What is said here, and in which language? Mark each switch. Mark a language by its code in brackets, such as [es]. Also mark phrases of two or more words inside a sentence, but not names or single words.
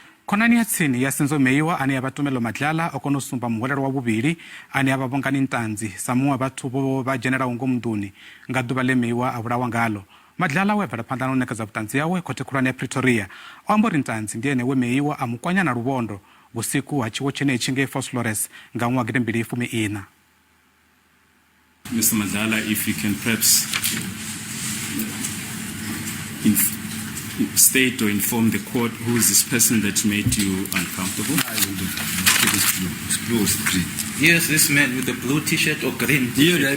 [ve] Khonani ya tsini ya Senzo Meyiwa ane ya Tumelo Madlala okono sumba muhwelelwa vhuvhili ane ya Bongani Ntanzi samua vhathu vha dzhenelaho ngomu nduni nga duvha le Meyiwa a vhulawa ngalo. Madlala we bvela phanda no nekedza vhutanzi hawe khothe khulwane ya Pretoria. O amba uri Ntanzi ndi ene we Meyiwa a kwanya na luvondo vhusiku ha tshiwo tshenetshi ngei Flores nga ṅwaha gidi-mbili-fumi-ina. [en] Mr. Madlala, if you can perhaps state or inform the court who is this person that made you uncomfortable? It's blue, it's green. Yes, this man with the blue t-shirt or green t-shirt.